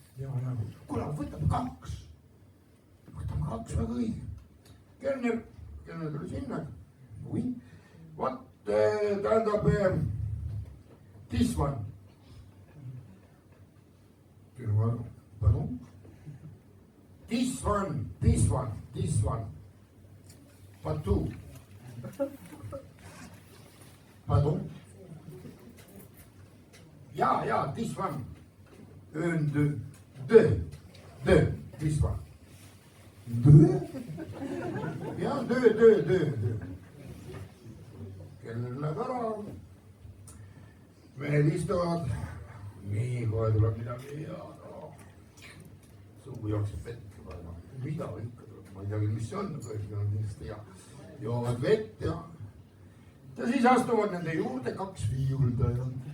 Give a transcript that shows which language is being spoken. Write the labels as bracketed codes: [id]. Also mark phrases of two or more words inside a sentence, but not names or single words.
[et] ja kuule, võtame 2. Võtame 2, väga õige. Kelner tuli sinna. [en] What, tähendab, this one. Pardon? This one. But 2. Pardon? Ja, this one. Deux. This one. Deux? Ja, deux. [et] Kelner läheb ära. Mehed istuvad. Nii, kohe tuleb midagi ja suu jookseb vett. Mida ikka tuleb, ma ei tea küll, mis see on, aga joovad vett ja siis astuvad nende juurde 2 viiuldajat.